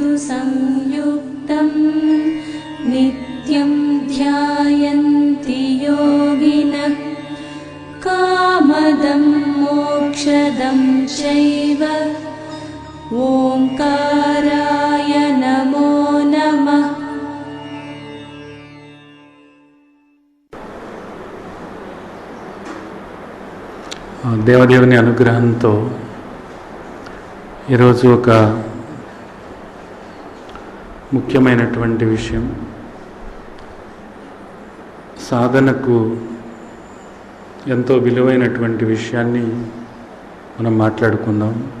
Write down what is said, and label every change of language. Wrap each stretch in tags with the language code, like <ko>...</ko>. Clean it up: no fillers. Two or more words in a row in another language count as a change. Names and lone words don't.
<sa>संयुक्तं नित्यं ध्यायन्ति योगिनः कामदं मोक्षदं चैव ओंकाराय नमो नमः।</sa> <te>దేవదేవుని అనుగ్రహంతో ఈరోజు ఒక ముఖ్యమైనటువంటి విషయం, సాధనకు ఎంతో విలువైనటువంటి విషయాన్ని మనం మాట్లాడుకుందాం.</te>